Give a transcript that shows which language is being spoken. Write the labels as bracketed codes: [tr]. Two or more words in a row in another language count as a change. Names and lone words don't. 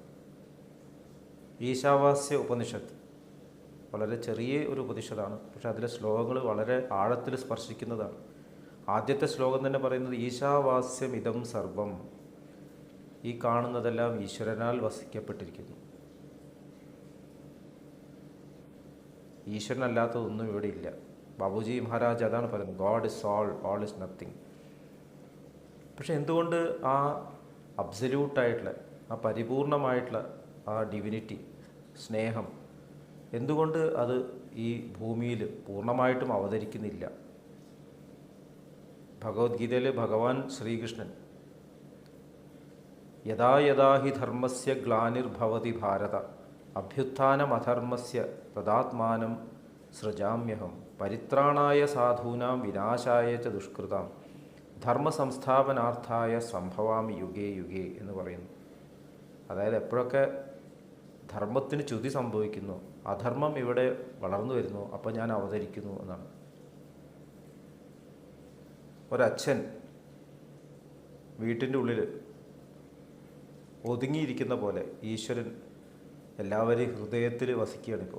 [ml] ഈശാവാസ്യ ഉപനിഷത്ത് വളരെ ചെറിയ ഒരു ഉപനിഷത്താണ്, പക്ഷെ അതിലെ ശ്ലോകങ്ങൾ വളരെ ആഴത്തിൽ സ്പർശിക്കുന്നതാണ്. ആദ്യത്തെ ശ്ലോകം തന്നെ പറയുന്നത് [sa] ഈശാവാസ്യം ഇദം സർവം, [ml] ഈ കാണുന്നതെല്ലാം ഈശ്വരനാൽ വസിക്കപ്പെട്ടിരിക്കുന്നു. ഈശ്വരനല്ലാത്തതൊന്നും ഇവിടെ ഇല്ല. ബാബുജി മഹാരാജ് അതാണ് പറയുന്നത്, [en] God is all is nothing. [ml] പക്ഷെ എന്തുകൊണ്ട് ആ അബ്സല്യൂട്ടായിട്ടുള്ള ആ പരിപൂർണമായിട്ടുള്ള ആ ഡിവിനിറ്റി സ്നേഹം എന്തുകൊണ്ട് അത് ഈ ഭൂമിയിൽ പൂർണ്ണമായിട്ടും അവതരിക്കുന്നില്ല? ഭഗവത്ഗീതയിൽ ഭഗവാൻ ശ്രീകൃഷ്ണൻ [sa] യഥാ യഥാ ഹി ധർമ്മസ്യ ഗ്ലാനിർഭവതി ഭാരത അഭ്യുത്ഥാനമധർമ്മസ്യ തദാത്മാനം സൃജാമ്യഹം പരിത്രാണായ സാധൂനാം വിനാശായ ച ദുഷ്കൃതാം ധർമ്മസംസ്ഥാപനാർത്ഥായ സംഭവാമി യുഗേ യുഗേ [ml] എന്ന് പറയുന്നു. അതായത് എപ്പോഴൊക്കെ ധർമ്മത്തിന് ച്യുതി സംഭവിക്കുന്നു, അധർമ്മം ഇവിടെ വളർന്നു വരുന്നു, അപ്പോൾ ഞാൻ അവതരിക്കുന്നു എന്നാണ്. ഒരച്ഛൻ വീട്ടിൻ്റെ ഉള്ളിൽ ഒതുങ്ങിയിരിക്കുന്ന പോലെ ഈശ്വരൻ എല്ലാവരെയും ഹൃദയത്തിൽ വസിക്കുകയാണിപ്പോൾ.